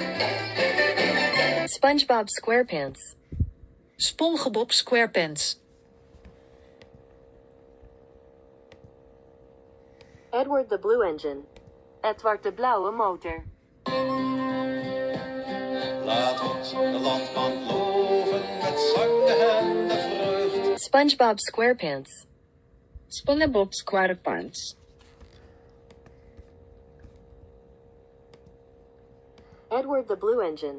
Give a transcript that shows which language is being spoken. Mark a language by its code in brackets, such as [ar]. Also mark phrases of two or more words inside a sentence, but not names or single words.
[en] SpongeBob SquarePants. SpongeBob SquarePants. Edward the Blue Engine. [nl] Edward de Blauwe Motor. Laat ons de landman loven met zang en de vreugd. [en] SpongeBob SquarePants. SpongeBob SquarePants. Edward the Blue Engine.